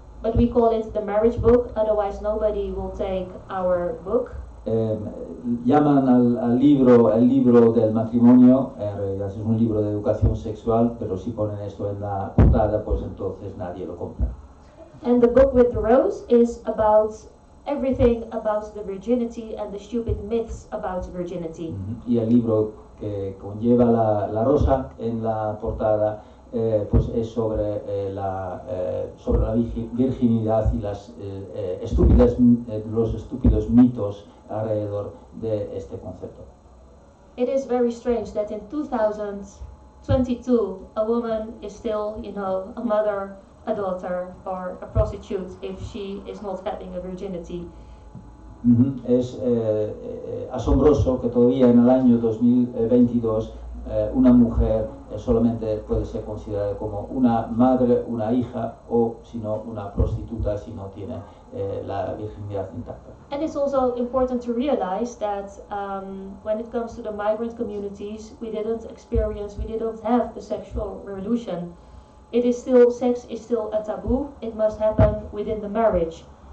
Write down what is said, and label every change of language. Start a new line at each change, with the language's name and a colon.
English: But we call it the marriage book, otherwise nobody will take our book.
Spanish: Llaman al libro el libro del matrimonio, en realidad es un libro de educación sexual, pero si ponen esto en la portada, pues entonces nadie lo compra.
English: And the book with the rose is about everything about the virginity and the stupid myths about virginity.
Spanish: Y el libro que conlleva la rosa en la portada pues es sobre la virginidad y los estúpidos mitos alrededor de este concepto.
English: It is very strange that in 2022 a woman is still, a mother, a daughter, or a prostitute if she is not having a virginity.
Spanish: Es asombroso que todavía en el año 2022 una mujer solamente puede ser considerada como una madre, una hija o si no una prostituta si no tiene la virginidad intacta.
English: And it's also important to realize that when it comes to the migrant communities, we didn't have the sexual revolution. Sex is still a taboo. It must happen within the marriage.